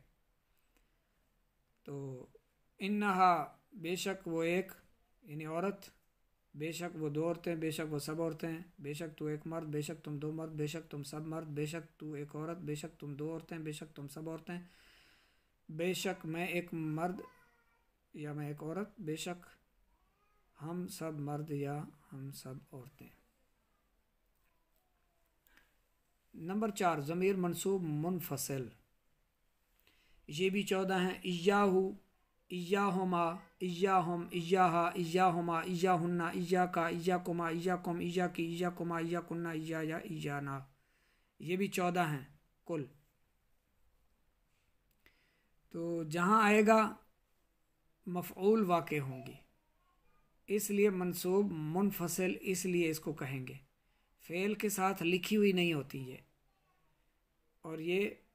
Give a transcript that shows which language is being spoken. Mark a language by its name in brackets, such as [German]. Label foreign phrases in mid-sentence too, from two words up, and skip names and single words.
[Urdu] تو انہا بے شک وہ ایک یعنی عورت، بے شک وہ 2 عورتیں، بے شک وہ سب عورتیں ہیں، بے شک تو ایک مرد، بے شک تم 2 مرد، بے شک تم سب مرد، بے شک تو ایک عورت، بے شک تم 2 عورتیں، بے شک تم سب عورتیں، بے شک میں ایک مرد یا میں ایک عورت، بے شک ہم سب مرد یا ہم سب عورتیں۔ نمبر 4، ضمیر منصوب منفصل، یہ بھی 14 ہیں۔ [Arabic] ایاہو، ایاہما، ایاہم، ایاہا، ایاہما، ایاہن، ایاکا، ایاکما، ایاکم، ایاکی، ایاکما، ایاکنا، ایایا، ایانا، [Urdu] یہ بھی 14 ہیں کل۔ تو جہاں آئے گا مفعول واقع ہوں گی، اس لیے منصوب منفصل اس لیے اس کو کہیں گے، فعل کے ساتھ لکھی ہوئی نہیں ہوتی یہ، اور یہ